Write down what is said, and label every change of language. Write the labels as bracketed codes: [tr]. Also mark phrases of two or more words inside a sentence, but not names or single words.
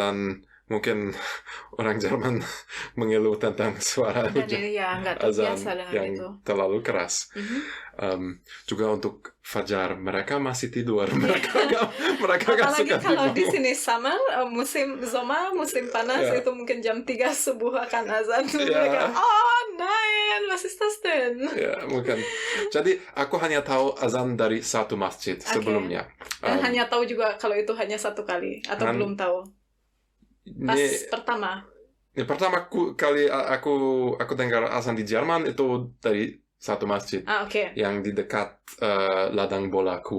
[id] Dan mungkin orang Jerman mengeluh tentang suara Dan ini ya nggak terbiasa dengan yang itu. terlalu keras. Juga untuk fajar mereka masih tidur. Mereka nggak Apalagi suka kalau di tidur. sini summer, musim zoma, musim panas itu mungkin jam 3 subuh akan azan. Mereka, [de] nein, was ist das denn? [id] Ya, mungkin. Jadi aku hanya tahu azan dari satu masjid sebelumnya. Dan hanya tahu juga kalau itu hanya satu kali atau belum tahu. Pas pertama. Pertama kali aku dengar azan di Jerman itu dari satu masjid yang di dekat ladang bolaku.